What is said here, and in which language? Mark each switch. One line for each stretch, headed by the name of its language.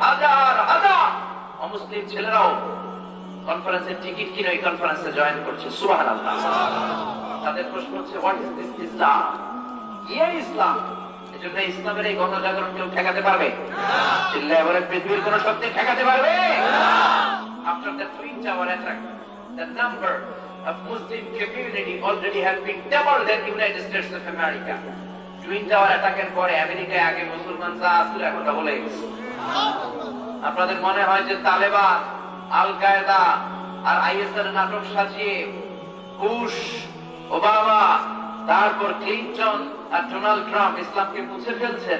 Bangla: হাজার হাজার অমুসলিম ছেলেরাও কনফারেন্সের টিকিট কিনে ওই কনফারেন্সে জয়েন করছে। সুবহানাল্লাহ। তাদের প্রশ্ন হচ্ছে,
English: What is this Islam?
Bangla: ইসলাম। এজন্য ইসলামের এই গণজাগরণ কেউ ঠেকাতে পারবে? চিল্লায় বলেন, পৃথিবীর কোন শক্তি ঠেকাতে পারবে?
English: After the Twin Tower attack, the number of Muslim community already has been doubled in the United States of America.
Bangla: Twin Tower attack এর পরে আমেরিকায় আগে মুসলমান যা ছিল এখন ডবল হয়ে গেছে। আপনাদের মনে হয় যে তালেবান, আল কায়েদা আর আইএস এর নাটক সাজিয়ে বুশ, ওবামা, তারপর ক্লিনটন আর ডোনাল্ড ট্রাম্প ইসলামকে মুছে ফেলছে?